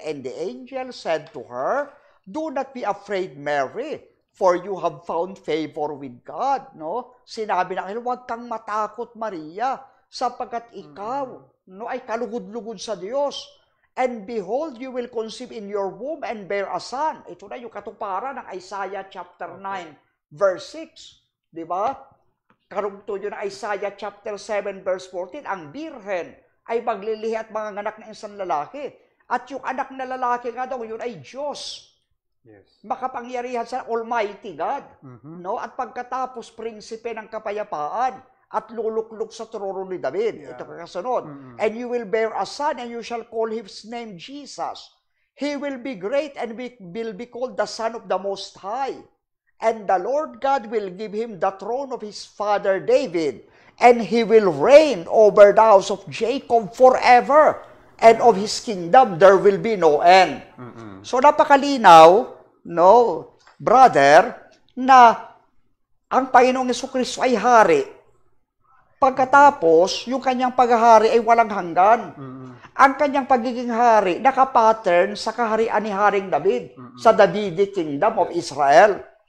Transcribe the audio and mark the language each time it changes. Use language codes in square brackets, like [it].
[en] And the angel said to her, "Do not be afraid, Mary, for you have found favor with God." No? [tl] Sinabi ng angel, huwag kang matakot, Maria, sapagkat ikaw ay kalugod-lugod sa Diyos. [en] And behold, you will conceive in your womb and bear a son. [tl] Ito na yung katuparan ng Isaiah chapter 9, verse 6. Diba? Karugtong yun ng Isaiah chapter 7, verse 14. Ang Birhen ay maglilihi at manganganak ng isang lalaki. At yung anak na lalaki nga daw, yun ay Diyos. Yes. Makapangyarihan sa Almighty God. No? At pagkatapos, prinsipe ng kapayapaan at luluklok sa trono ni David. Ito kakasunod. [en] And you will bear a son, and you shall call his name Jesus. He will be great, and will be called the Son of the Most High. And the Lord God will give him the throne of his father David, and he will reign over the house of Jacob forever, and of his kingdom there will be no end. [tl] So napakalinaw, no, brother, na ang Panginoong Jesucristo ay hari. Pagkatapos, yung kanyang paghahari ay walang hanggan. Ang kanyang pagiging hari, nakapattern sa kaharian ni Haring David, sa Davidic Kingdom of Israel.